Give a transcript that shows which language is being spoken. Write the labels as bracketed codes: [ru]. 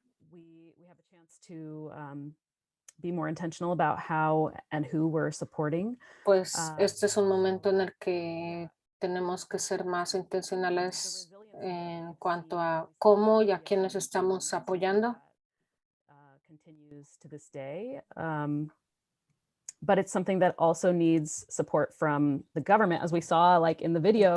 [es] We have a chance to be more intentional about how and who we're supporting. Pues este es un momento en el que tenemos que ser más intencionales en cuanto a cómo y a quiénes estamos apoyando. [en] Continues to this day. But it's something that also needs support from the government, as we saw like in the video.